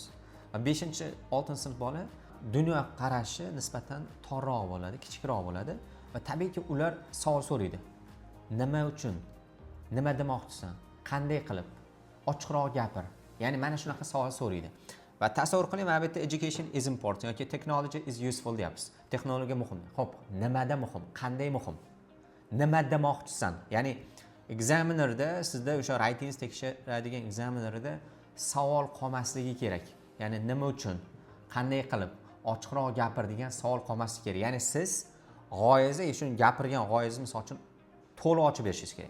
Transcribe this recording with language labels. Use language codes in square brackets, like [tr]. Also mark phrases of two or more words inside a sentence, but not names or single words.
[uz] Va 5-6-sinf bola dunyo qarashi nisbatan torroq bo'ladi, kichikroq bo'ladi va tabiiyki ular savol so'raydi. Nima uchun? Nima demoqchisan? Qanday qilib? Ochiqroq gapir. Ya'ni mana shunaqa savol so'raydi. Va tasavvur qiling, mana bu yerda [en] education is important [uz] yoki [en] technology is useful [uz] deyapsiz. Texnologiya muhim. Xo'p, nimada muhim? Qanday muhim? Nima demoqchisan? Ya'ni examinerda sizda o'sha writing tekshiradigan examinerda savol qolmasligi kerak. Ya'ni nima uchun? Qanday qilib? Ochiqroq gapir degan savol qolmasligi kerak. Ya'ni siz g'oyangizni, shuni gapirgan g'oyangizni misol uchun to'liq ochib berishingiz kerak.